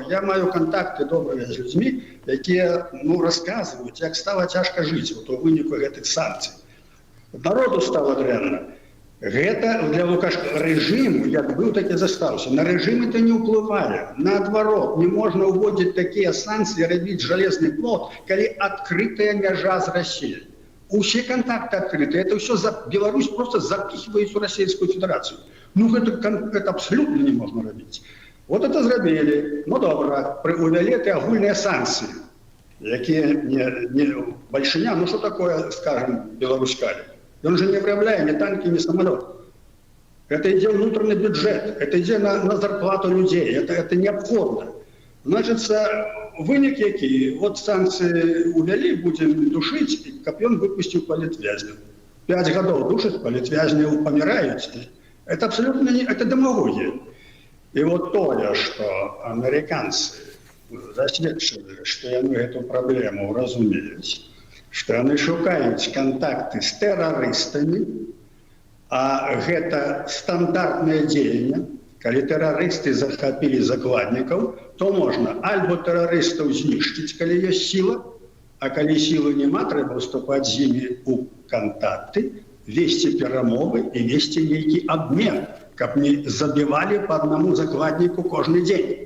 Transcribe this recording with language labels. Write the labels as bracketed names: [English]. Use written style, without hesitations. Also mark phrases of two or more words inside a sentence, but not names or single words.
[Belarusian] Я маю контакты добрыя з людзьмі, якія, ну, расказваюць, як стала цяжка жыць у выніку гэтых санкцый. Народу стало дрэнна. Гэта для Лукашенко рэжыму, як быў, так і застаўся. На рэжым это не ўплывае. Наадварот, не можна ўводзіць такія санкцыі, рабіць жалезны плот, калі адкрытая мяжа з Расіяй. [Russian] Усе контакты открыты. Это все Беларусь просто запихивает в Российскую Федерацию. Ну, это абсолютно не можно робить. Вот это [Belarusian] зрабілі. Ну, добра, увялі эти агульныя санкции, якія не большиня, ну, [Russian] что такое, скажем, Беларусь-Калий? Он же не выявляет ни танки, ни самолет. Это идет внутренний бюджет, это идет на зарплату людей, это необходимо. Значит, [Belarusian] вынік які, вот санкции увялі, [Russian] будем душить, [Belarusian] каб ён выпустил палітвязняў. 5 гадоў душить, палітвязняў паміраюць. [Russian] Это абсолютно не, это демагогия. И вот тое, что американцы засведчылі, что яны эту проблему разумеюць, что яны шукаюць контакты с террористами, [Belarusian] А гэта стандартнае дзеянне. Калі тэрарысты захапілі закладнікаў, то можна альбо тэрарыстаў знішчыць, калі ёсць сіла, а калі сілы няма, трэба ўступаць з імі ў кантакты, весці перамовы і весці нейкі абмен, каб не забівалі па аднаму закладніку кожны дзень.